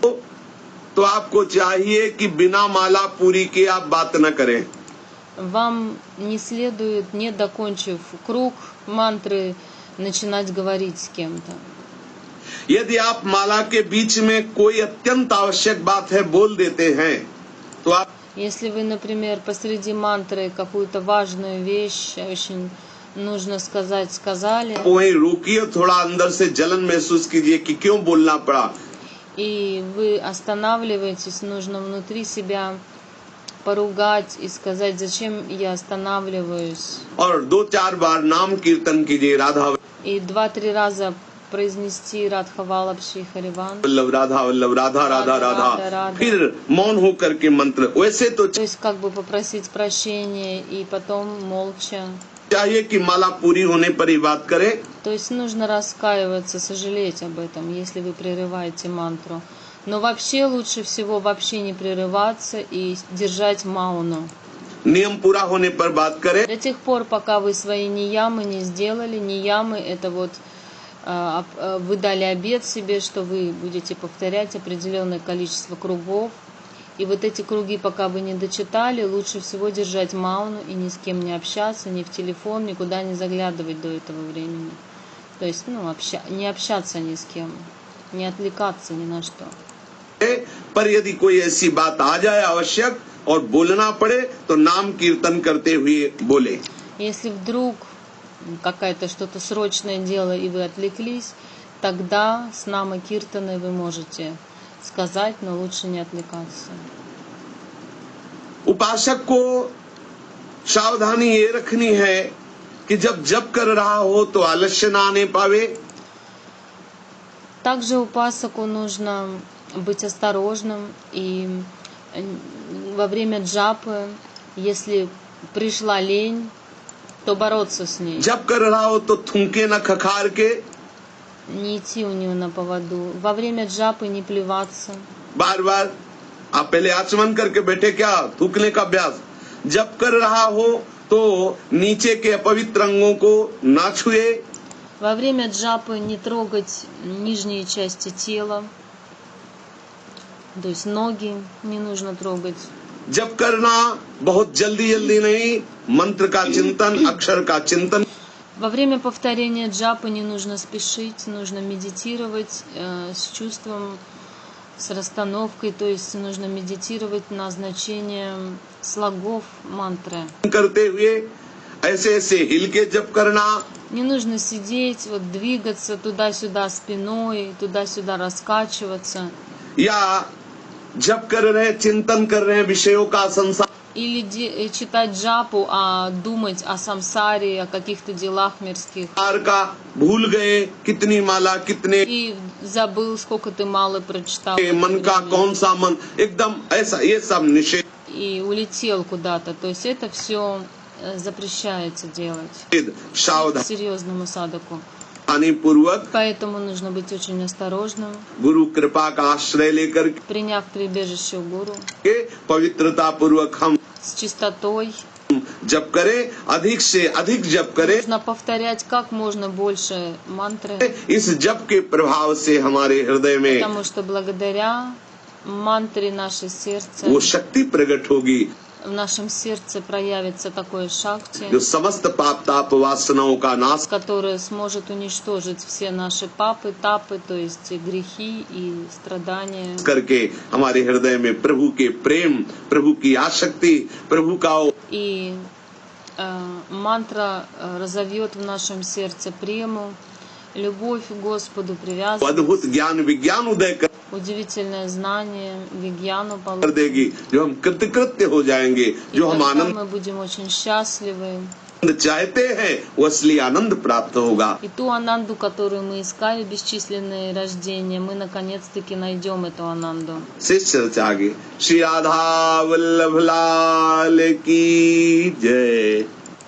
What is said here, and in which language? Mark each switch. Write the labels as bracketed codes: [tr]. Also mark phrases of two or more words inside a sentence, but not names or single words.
[hi] तो आपको चाहिए कि बिना माला पूरी किए आप बात न करें। [ru] вам не следует, не докончив круг мантры, начинать говорить с кем-то. [hi] यदि आप माला के बीच में कोई अत्यंत आवश्यक बात है बोल देते हैं, तो आप [ru] Если вы, например, посреди мантры какую-то важную вещь очень нужно сказать, сказали, [hi] वहीं रोकिए, थोड़ा अंदर से जलन महसूस कीजिए कि क्यों बोलना पड़ा। [ru] и вы останавливаетесь, нужно внутри себя поругать и сказать, зачем я останавливаюсь. [hi] और 2-4 बार नाम कीर्तन कीजिए, राधा [ru] И 2-3 раза произнести Радха Валабши Хариван. [hi] वल्लभ, राधा वल्लभ, राधा राधा राधा, फिर मौन होकर के मंत्र। वैसे तो [ru] То есть как бы попросить прощения и потом молча. [hi] चाहिए कि माला पूरी होने पर ही बात करें। [ru] То есть нужно раскаиваться, сожалеть об этом, если вы прерываете мантру. Но вообще лучше всего вообще не прерываться и держать мауну. [hi] नियम पूरा होने पर बात करें। [ru] До тех пор, пока вы свои ниямы не сделали. Ниямы — это вот вы дали обет себе, что вы будете повторять определенное количество кругов. И вот эти круги, пока вы не дочитали, лучше всего держать мауну и ни с кем не общаться, ни в телефон, никуда не заглядывать до этого времени. То есть, не общаться ни с кем, не отвлекаться ни на что. [hi] पर यदि कोई ऐसी बात आ जाए आवश्यक और बोलना पड़े तो नाम कीर्तन करते हुए बोले। [ru] Если вдруг какое-то что-то срочное дело и вы отвлеклись, тогда с [hi] नाम कीर्तन [ru] вы можете сказать, но лучше не отвлекаться. [hi] उपासक को सावधानी ये रखनी है कि जब जप कर रहा हो तो आलस्य ना आने पावे। [ru] Также упасаку нужно быть осторожным и во время джапы, если пришла лень, то бороться с ней. [hi] जप कर रहा हो तो थूके न खखार के, [ru] Не идти у нее на поводу. Во время джапы не плеваться. [hi] बार बार आप पहले आचमन करके बैठे क्या थूकने का अभ्यास। जप कर रहा हो तो नीचे के अपवित्र अंगों को ना छुए। [ru] Во время джапы не трогать нижние части тела, то есть ноги не нужно трогать. [hi] जप करना बहुत जल्दी जल्दी नहीं, मंत्र का चिंतन, अक्षर का चिंतन। [ru] Во время повторения джапы не нужно спешить, нужно медитировать с чувством, с расстановкой, то есть нужно медитировать на значение слогов мантры. [hi] करते हुए ऐसे ऐसे हिल के जप करना। [ru] Не нужно сидеть, вот двигаться туда-сюда спиной, туда-сюда раскачиваться. [hi] या जप कर रहे हैं, चिंतन कर रहे हैं विषयों का संसार, [ru] Или читать джапу, а думать о самсаре, о каких-то делах мирских. [hi] का भूल गए कितनी माला कितने, [ru] И забыл, сколько ты мало прочитал. [hi] मन का कौन सा मन, एकदम ऐसा, ये सब निषेध [ru] И улетел куда-то. То есть это все запрещается делать [hi] सावधानी [ru] серьезному садаку. [hi] पूर्वक [ru] Поэтому нужно быть очень осторожным, [hi] गुरु कृपा का आश्रय लेकर [ru] приняв прибежище у гуру, [hi] के पवित्रता पूर्वक हम [ru] с чистотой, [hi] जप करें, अधिक से अधिक जप करें। [ru] Нужно повторять как можно больше мантры, [hi] इस जप के प्रभाव से हमारे हृदय में [ru] потому что благодаря мантре наше сердце, [hi] वो शक्ति प्रकट होगी [ru] в нашем сердце проявится такое шакти, [hi] जो समस्त पाप ताप वासनाओं का नाश [ru] которое сможет уничтожить все наши папы, тапы, то есть грехи и страдания. [hi] करके हमारे हृदय में प्रभु के प्रेम, प्रभु की आसक्ति, प्रभु का [ru] И мантра разовьет в нашем сердце прему, любовь к Господу, привязанность, [hi] अद्भुत ज्ञान विज्ञान उदय कर [ru] удивительное знание, вигьяну [hi] कर देगी, जो हम कृतकृत्य हो जाएंगे, [ru] И [hi] जो हम [ru] тогда [hi] आनंद [ru] мы будем очень счастливы. [hi] चाहते हैं वो असली आनंद प्राप्त होगा। [ru] И ту ананду, которую мы искали бесчисленные рождения, мы наконец-таки найдем эту ананду. [hi] शेष चर्चा आगे। श्री राधा वल्लभ लाल की जय।